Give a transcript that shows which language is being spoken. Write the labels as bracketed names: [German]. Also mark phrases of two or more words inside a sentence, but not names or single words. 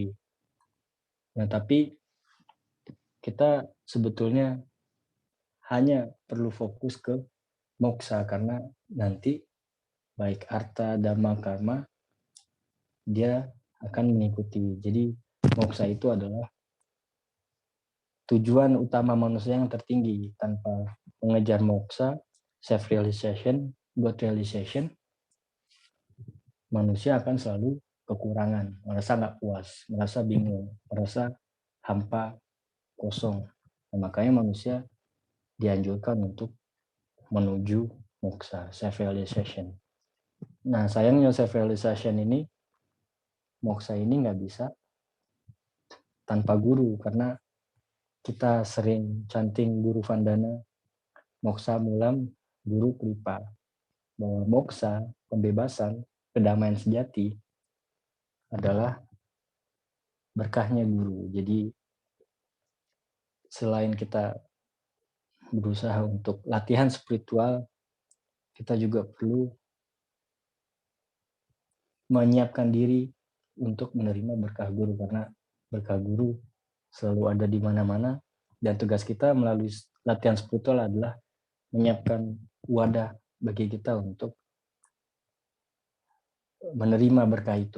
[Indonesian] Nah, tapi kita sebetulnya hanya perlu fokus ke moksa, karena nanti baik arta, dhamma, karma dia akan mengikuti. Jadi moksa itu adalah tujuan utama manusia yang tertinggi. Tanpa mengejar moksa, [English] self-realization, God realization, [Indonesian] manusia akan selalu kekurangan, merasa nggak puas, merasa bingung, merasa hampa, kosong. Nah, makanya manusia dianjurkan untuk menuju moksa, self-realization. Nah, sayangnya self-realization ini, moksa ini nggak bisa tanpa guru, karena kita sering chanting Guru Vandana, [Sanskrit] moksa mulam, guru kripa. [Indonesian] Bahwa moksa, pembebasan, kedamaian sejati adalah berkahnya guru. Jadi selain kita berusaha untuk latihan spiritual, kita juga perlu menyiapkan diri untuk menerima berkah guru, karena berkah guru selalu ada di mana-mana, dan tugas kita melalui latihan spiritual adalah menyiapkan wadah bagi kita untuk menerima berkah itu.